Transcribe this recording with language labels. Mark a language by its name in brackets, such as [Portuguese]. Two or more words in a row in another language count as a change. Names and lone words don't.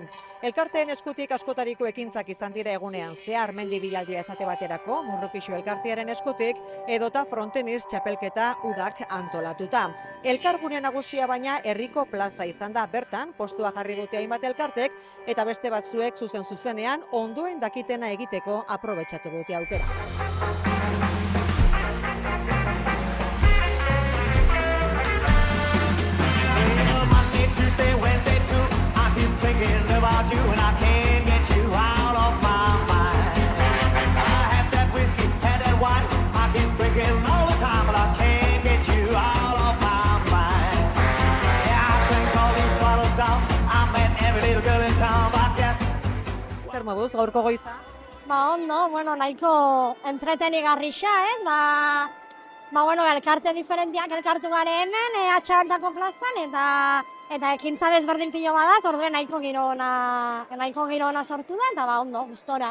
[Basque] Elkarteen eskutik askotariko ekintzak izan dira egunean zehar, mendi bilaldia esate baterako, Murrukixu elkartearen eskutik, edota frontenis txapelketa udak antolatuta. Elkargune nagusia baina herriko plaza izan da, bertan, postua jarri dute hainbat elkartek, eta beste batzuek zuzenean ondoen dakitena egiteko aprobetxatu dute aukera. [English] Thinking about you and I can't get you out of my mind. I had that whiskey, had that wine, I keep drinking all the time, but I can't get you out of my mind. Yeah, I think all these bottles down, I met every little girl in town, but yes. [Basque] Zer moduz, gaurko goiza? Ondo, nahiko entretenigarrixa, elkarte diferentiak elkartu gare hemen, Atxabantako plazan, eta ekintza desberdin pilo badaz, orduen nahiko giro ona sortu da, eta ondo, gustora.